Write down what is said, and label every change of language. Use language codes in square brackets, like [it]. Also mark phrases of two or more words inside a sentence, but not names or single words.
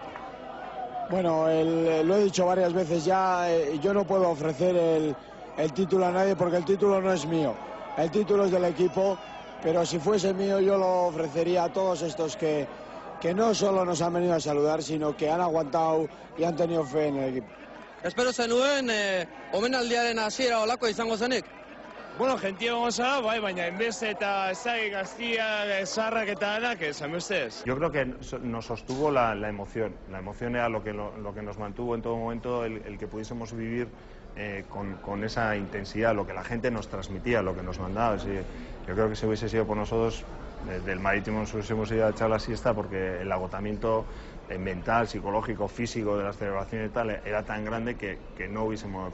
[es] Bueno, lo he dicho varias veces ya, yo no puedo ofrecer el título a nadie porque el título no es mío. El título es del equipo, pero si fuese mío yo lo ofrecería a todos estos que no solo nos han venido a saludar, sino que han aguantado y han tenido fe en el equipo. [eu] Espero zenuen, omenaldiaren hasiera olako izango zenik? Bueno, gentia goza, bai, baina enbeste eta ezagik gaztiak, zarrak eta danak, esan ustedes. [es] Yo creo que nos sostuvo la emoción. La emoción era lo que nos mantuvo en todo momento, el que pudiésemos vivir con esa intensidad, lo que la gente nos transmitía, lo que nos mandaba. Yo creo que si hubiese sido por nosotros, desde el Marítimo nos hubiésemos ido a echar la siesta porque el agotamiento mental, psicológico, físico de las celebraciones y tal era tan grande que no hubiésemos...